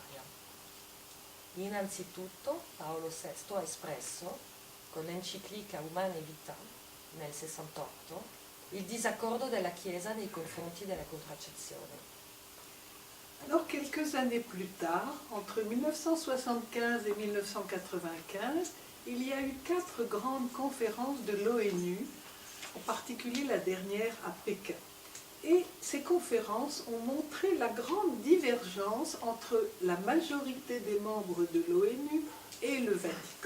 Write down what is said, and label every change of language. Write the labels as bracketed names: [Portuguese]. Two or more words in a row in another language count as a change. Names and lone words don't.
[Italian] Innanzitutto Paolo VI ha espresso, con l'enciclica Humanae Vitae nel 68, il disaccordo della Chiesa nei confronti della contraccezione. [French] Alors, quelques années plus tard, entre 1975 et 1995, il y a eu 4 grandes conférences de l'ONU, en particulier la dernière à Pékin. Et ces conférences ont montré la grande divergence entre la majorité des membres de l'ONU et le Vatican.